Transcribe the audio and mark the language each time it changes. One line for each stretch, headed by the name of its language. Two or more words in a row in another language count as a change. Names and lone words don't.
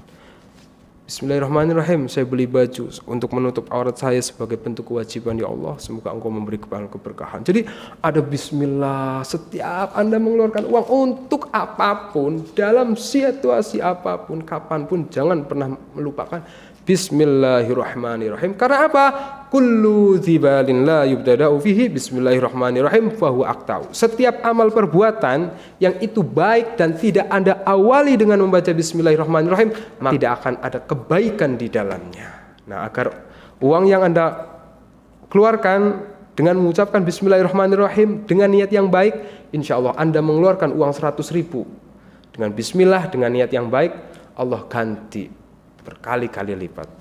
Arabic: بسم الله الرحمن الرحيم.
Indonesian: Saya beli baju untuk menutup aurat saya sebagai bentuk kewajiban. Ya Allah, semoga Engkau memberi keberkahan. Jadi ada
Arabic: بسم الله
Indonesian: setiap Anda mengeluarkan uang untuk apapun, dalam situasi apapun, kapanpun, jangan pernah melupakan
Arabic: بسم الله الرحمن الرحيم.
Indonesian: Karena apa?
Arabic: كل ذي بال لا يبدأ فيه بسم الله الرحمن الرحيم فهو أقطع.
Indonesian: Setiap amal perbuatan yang itu baik dan tidak Anda awali dengan membaca
Arabic: بسم الله الرحمن الرحيم,
Indonesian: maka tidak akan ada kebaikan di dalamnya. Nah, agar uang yang Anda keluarkan dengan mengucapkan
Arabic: بسم الله الرحمن الرحيم
Indonesian: dengan niat yang baik,
Arabic: إن شاء الله
Indonesian: Anda mengeluarkan uang 100.000 dengan
Arabic: بسم الله,
Indonesian: dengan niat yang baik, Allah ganti berkali-kali lipat.